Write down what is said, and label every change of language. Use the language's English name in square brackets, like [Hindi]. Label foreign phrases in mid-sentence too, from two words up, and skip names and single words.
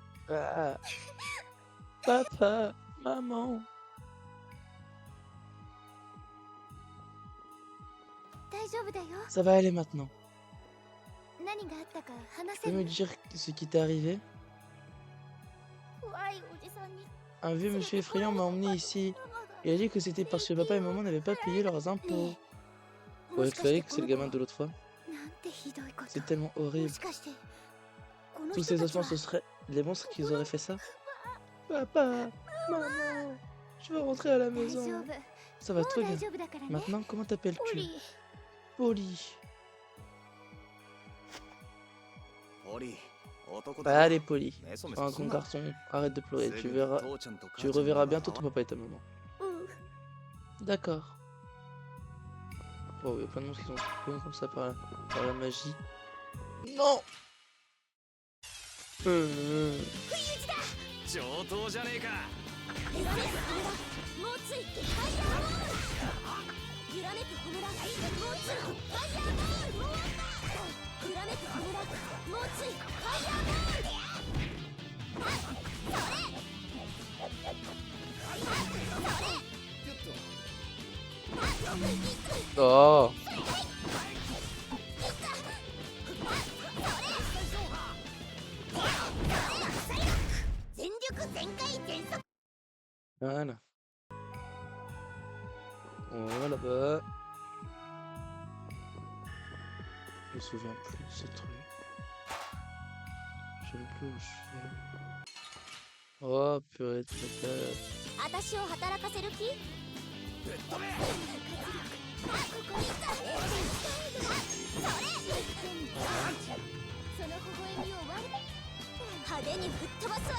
[French] Ah, papa, maman. [Japanese] 大丈夫だよ。 [French] Ça va aller maintenant. [Japanese] 何があったか話 [French] Tu [Japanese] せ [French] peux [Japanese] る？ [French] me dire ce qui t'est arrivé? [Japanese] 怖いおじさんに [French] Un vieux monsieur effrayant m'a emmené ici. Il a dit que c'était parce que papa et maman n'avaient pas payé leurs impôts. [Japanese] も [French] Vous [Japanese] しかして [French] croyez que [Japanese] こ [French] c'est [Japanese] の [French] le [Japanese] 子 [French] gamin de l'autre fois? [Japanese] なんてひどいこと。 [French] C'est tellement [Japanese] も [French] horrible. [Japanese] しかしてこの [French] Tous [Japanese] 人 [French] ces [Japanese] たち [French] ossements, [Japanese] は [French] ce seraient les monstres qui auraient fait ça? Papa, maman, je veux rentrer à la [Japanese] 大丈 [French] maison. [Japanese] 夫。 [French] Ça [Japanese] も [French] va [Japanese] う [French] très [Japanese] 大 [French] bien. [Japanese] 丈夫だからね。 [French] Maintenant, comment [Japanese] ポ [French] t'appelles-tu? [Japanese] リー。 [French] Polly. [Japanese] ポリー、男だよ。 [French] Allez, Polly. [Japanese] メソメ [French] Sois [Japanese] ソ [French] un [Japanese] すん [French] grand [Japanese] な。 [French] garçon. Arrête de pleurer. [Japanese] すぐに父ちゃんと母 [French] Tu [Japanese] ちゃんに [French] reverras [Japanese] 会 [French] bientôt [Japanese] わ [French] ton papa et ta maman. [Japanese] うん。 [French] D'accord. Oh, il y a plein de monstres qui sont spawnés comme ça par la magie. Non! [Japanese] 上等じゃねえか。揺らめく炎もうついファイヤーボール。揺らめく炎もうついファイヤーボール。揺らめく炎もうついファイヤーボール。 [French] Oh! [Japanese] 全力全開全速。 [French] Voilà. On va là-bas. Je me souviens plus de ce truc. Je sais même plus où je suis. Oh, purée de patate. [Japanese] 私を働かせる気？ぶっ飛べ。ここにさ。それ。その微笑みを割る。派手にぶっ飛ばすわい。